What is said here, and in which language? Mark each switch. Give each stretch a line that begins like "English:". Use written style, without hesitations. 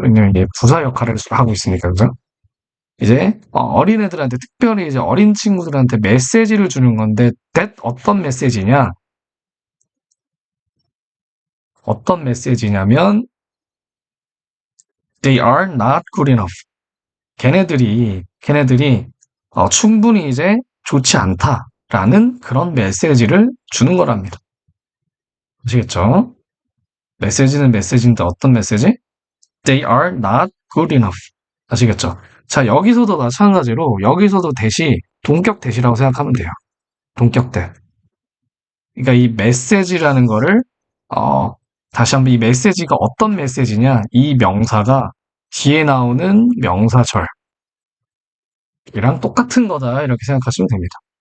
Korean: 왜냐면 이게 부사 역할을 하고 있으니까, 그죠? 이제 어린애들한테, 특별히 이제 어린 친구들한테 메시지를 주는 건데, 어떤 메시지냐? 어떤 메시지냐면
English: they are not good enough.
Korean: 걔네들이 충분히 이제 좋지 않다라는 그런 메시지를 주는 거랍니다. 아시겠죠? 메시지는 메시지인데 어떤 메시지?
English: They are not good enough.
Korean: 아시겠죠? 자, 여기서도 마찬가지로 여기서도 대시 동격 대시라고 생각하면 돼요. 동격 대. 그러니까 이 메시지라는 거를 어, 다시 한번 이 메시지가 어떤 메시지냐? 이 명사가 뒤에 나오는 명사절이랑 똑같은 거다. 이렇게 생각하시면 됩니다.